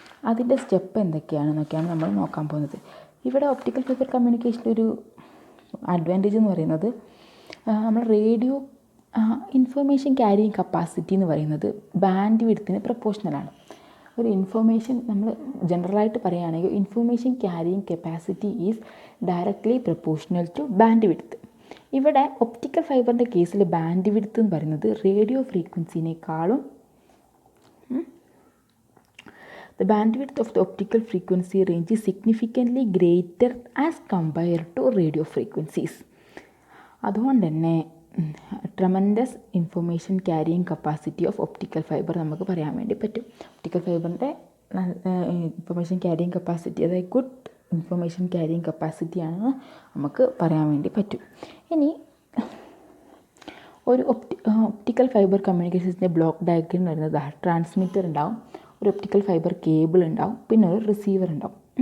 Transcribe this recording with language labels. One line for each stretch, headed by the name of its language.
Malayalam: അതിൻ്റെ സ്റ്റെപ്പ് എന്തൊക്കെയാണെന്നൊക്കെയാണ് നമ്മൾ നോക്കാൻ പോകുന്നത്. ഇവിടെ ഒപ്റ്റിക്കൽ ഫൈബർ കമ്മ്യൂണിക്കേഷൻ്റെ ഒരു അഡ്വാൻറ്റേജ് എന്ന് പറയുന്നത്, നമ്മൾ റേഡിയോ ഇൻഫർമേഷൻ ക്യാരിയിങ് കപ്പാസിറ്റി എന്ന് പറയുന്നത് ബാൻഡ് വിഡ്ത്തിന് പ്രൊപ്പോർഷണലാണ്. ഒരു ഇൻഫർമേഷൻ നമ്മൾ ജനറലായിട്ട് പറയുകയാണെങ്കിൽ
English: Information carrying capacity is directly proportional to bandwidth.
Malayalam: ഇവിടെ ഒപ്റ്റിക്കൽ ഫൈബറിൻ്റെ കേസിൽ ബാൻഡ് വിഡ്ത്ത് എന്ന് പറയുന്നത് radio ഫ്രീക്വൻസിനേക്കാളും
English: the bandwidth of the optical frequency range is significantly greater as compared to radio frequencies.
Malayalam: അതുകൊണ്ട് തന്നെ tremendous information carrying capacity of optical fibre നമുക്ക് പറയാൻ വേണ്ടി പറ്റും. ഒപ്റ്റിക്കൽ ഫൈബറിൻ്റെ ഇൻഫർമേഷൻ ക്യാരിയിങ് കപ്പാസിറ്റി, അതായത് ഗുഡ് ഇൻഫർമേഷൻ ക്യാരിയിങ് കപ്പാസിറ്റിയാണെന്ന് നമുക്ക് പറയാൻ വേണ്ടി പറ്റും. ഇനി ഒരു ഒപ്റ്റിക്കൽ ഫൈബർ കമ്മ്യൂണിക്കേഷൻസിൻ്റെ ബ്ലോക്ക് ഡയഗ്രം എന്ന് പറയുന്നത് ട്രാൻസ്മിറ്റർ ഉണ്ടാവും, ഒരു ഒപ്റ്റിക്കൽ ഫൈബർ കേബിൾ ഉണ്ടാവും, പിന്നെ ഒരു റിസീവർ ഉണ്ടാവും.